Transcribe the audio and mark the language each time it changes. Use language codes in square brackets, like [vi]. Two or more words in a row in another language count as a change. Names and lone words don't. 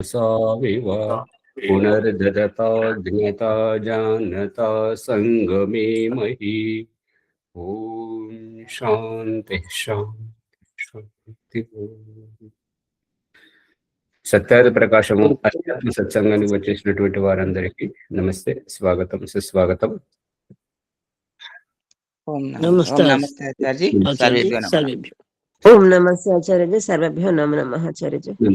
[sa] साविव पुनर्ददता ज्ञता जानता संगमे मही। ओम शांति शांति शांति। [te] సత్యాది ప్రకాశము అధ్యాత్మ సత్సంగానికి వచ్చేసినటువంటి వారందరికీ నమస్తే, స్వాగతం, సుస్వాగతం. నమస్తే ఆచార్యజీ. ఓం నమస్తే ఆచార్యజీ. [sa] సర్వభ్యో నమో నమః [te] ఆచార్యజీ.